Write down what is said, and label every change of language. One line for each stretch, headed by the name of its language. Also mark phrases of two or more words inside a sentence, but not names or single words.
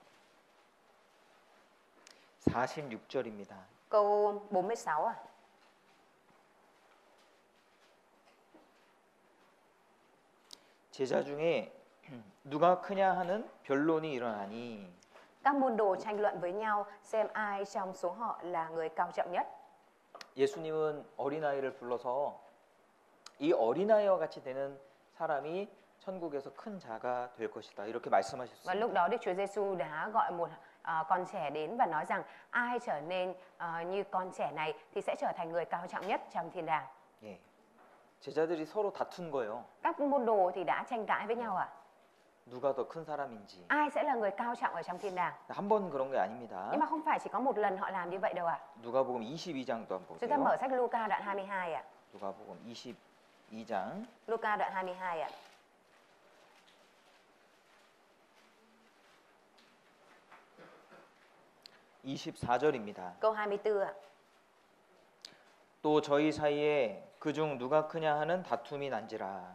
Korean: (46절입니다)
Vietnamese: Câu 46 à?
Korean: 제자 중에 누가 크냐 하는 변론이 일어나니
Vietnamese: Các môn đồ tranh luận với nhau xem ai trong số họ là người cao trọng nhất.
Korean: 예수님은 어린아이를 불러서 이 어린아이와 같이 되는 사람이 천국에서 큰 자가 될 것이다. 이렇게
Vietnamese: Và
Korean: 말씀하셨습니다.
Vietnamese: lúc đó Đức Chúa Giêsu đã gọi một con trẻ đến và nói rằng ai trở nên như con trẻ này thì sẽ trở thành người cao trọng nhất trong thiên đàng.
Korean: 예. 제자들이 서로 다툰 거예요.
Vietnamese: Các môn đồ thì đã tranh cãi với nhau à?
Korean: 누가 더 큰 사람인지.
Vietnamese: Ai sẽ là người cao trọng ở trong thiên đàng?
Korean: 한 번 그런 게 아닙니다.
Vietnamese: Nhưng mà không phải chỉ có một lần họ làm như vậy đâu ạ.
Korean: 누가복음 22장도 한번
Vietnamese: Chúng ta
Korean: 보세요.
Vietnamese: mở sách Luca đoạn 22 ạ.
Korean: 누가복음 22장
Vietnamese: Luca đoạn 22 ạ.
Korean: 24절입니다.
Vietnamese: Câu 24 ạ.
Korean: 또 저희 사이에 그중 누가 크냐 하는 다툼이 난지라.